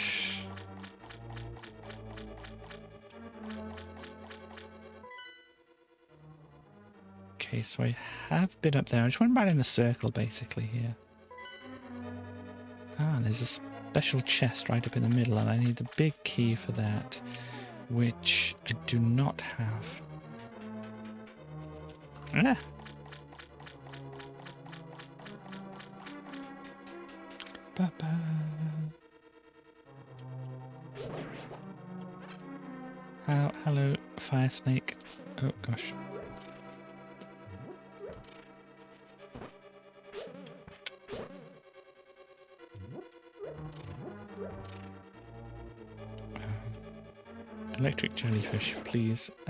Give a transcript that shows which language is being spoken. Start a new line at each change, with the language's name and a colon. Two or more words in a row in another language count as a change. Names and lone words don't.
English: Okay, so I have been up there. I just went right in a circle, basically, here. Ah, there's a special chest right up in the middle, and I need the big key for that, which I do not have. Ah! Ba-ba. Hello, fire snake. Oh, gosh. Electric jellyfish, please.